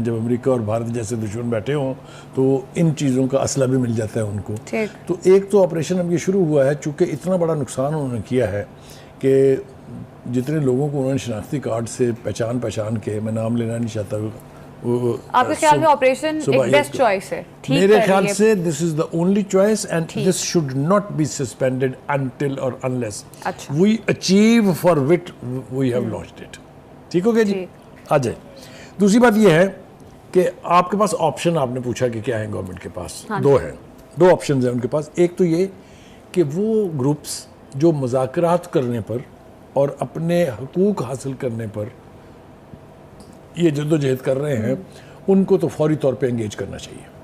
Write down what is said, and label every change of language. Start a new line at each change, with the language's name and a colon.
Urdu: جب امریکہ اور بھارت جیسے دشمن بیٹھے ہوں تو ان چیزوں کا اسلحہ بھی مل جاتا ہے ان کو. تو ایک تو آپریشن اب یہ شروع ہوا ہے, چونکہ اتنا بڑا نقصان انہوں نے کیا ہے کہ جتنے لوگوں کو انہوں نے شناختی کارڈ سے پہچان کے, میں نام لینا نہیں چاہتا, آپ کے خیال میں آپریشن ایک بیسٹ چوائس ہے؟ میرے خیال سے
English: this is the only choice and this should not be suspended until or unless we achieve for which we have launched it.
Urdu: ٹھیک ہو گیا جی, آ جائے. دوسری بات یہ ہے کہ آپ کے پاس آپشن, آپ نے پوچھا کہ کیا ہیں گورنمنٹ کے پاس, دو آپشنز ہیں ان کے پاس. ایک تو یہ کہ وہ گروپس جو مذاکرات کرنے پر اور اپنے حقوق حاصل کرنے پر یہ جدوجہد کر رہے ہیں ان کو تو فوری طور پہ انگیج کرنا چاہیے.